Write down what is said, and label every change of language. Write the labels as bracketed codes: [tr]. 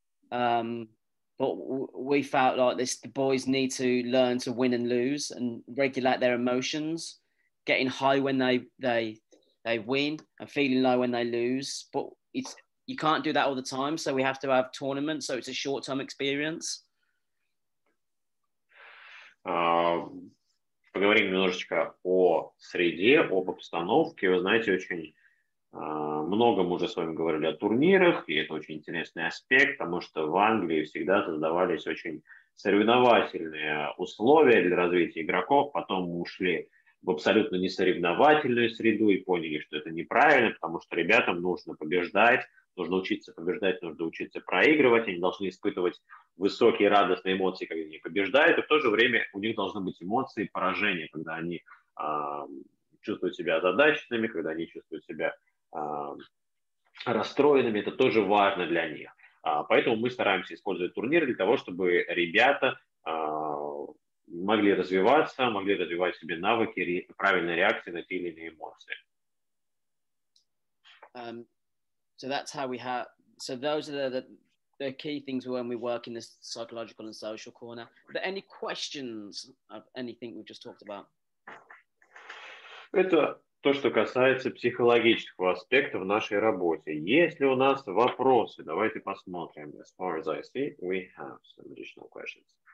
[en] But we felt like the boys need to learn to win and lose and regulate their emotions, getting high when they win and feeling low when they lose. But you can't do that all the time, so we have to have tournaments, so it's a short-term experience. [ru] Поговорим немножечко о среде, об обстановке. Вы знаете, очень много мы уже с вами говорили о турнирах, и это очень интересный аспект, потому что в Англии всегда создавались очень соревновательные условия для развития игроков. Потом мы ушли в абсолютно несоревновательную среду и поняли, что это неправильно, потому что ребятам нужно побеждать, нужно учиться побеждать, нужно учиться проигрывать, они должны испытывать высокие радостные эмоции, когда они побеждают, и в то же время у них должны быть эмоции поражения, когда они чувствуют себя озадаченными, когда они чувствуют себя расстроенными, это тоже важно для них. Поэтому мы стараемся использовать турниры для того, чтобы ребята могли развиваться, могли развивать в себе навыки правильной реакции на те или иные эмоции. [en] So that's how we have. So those are the key things when we work in the psychological and social corner. Are there any questions of anything we've just talked about? [ru] Это то, что касается психологического аспекта в нашей работе. Есть ли у нас вопросы? Давайте посмотрим. [en] As far as I see, we have some additional questions.